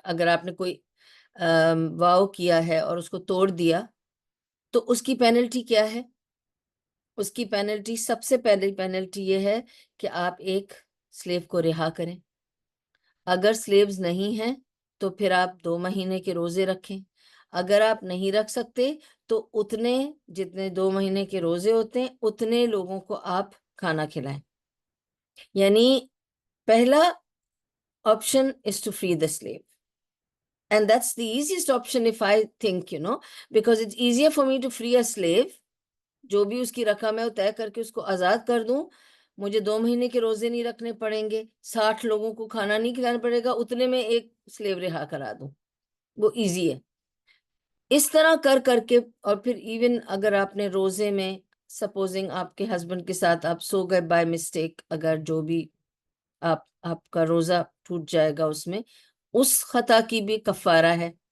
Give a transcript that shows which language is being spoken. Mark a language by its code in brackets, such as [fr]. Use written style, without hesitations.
[ur] اگر آپ نے کوئی واو کیا ہے اور اس کو توڑ دیا تو اس کی پینلٹی کیا ہے؟ اس کی پینلٹی، سب سے پہلی پینلٹی یہ ہے کہ آپ ایک سلیو کو رہا کریں. اگر سلیوز نہیں ہیں تو پھر آپ 2 مہینے کے روزے رکھیں. اگر آپ نہیں رکھ سکتے تو اتنے جتنے 2 مہینے کے روزے ہوتے ہیں اتنے لوگوں کو آپ کھانا کھلائیں. یعنی پہلا [en] option is to free the slave. And that's the easiest option if I think, because it's easier for me to free a slave. [ur] جو بھی اس کی رقم ہے وہ طے کر کے اس کو آزاد کر دوں. مجھے 2 مہینے کے روزے نہیں رکھنے پڑیں گے، 60 لوگوں کو کھانا نہیں کھلانا پڑے گا، اتنے میں ایک سلیو رہا کرا دوں. وہ ایزی ہے. اس طرح کر کر کے، اور پھر ایون اگر آپ نے روزے میں سپوزنگ آپ کے ہسبینڈ کے ساتھ آپ سو گئے بائی مسٹیک، اگر جو بھی آپ کا روزہ ٹوٹ جائے گا، اس میں اس خطا کی بھی کفارہ ہے.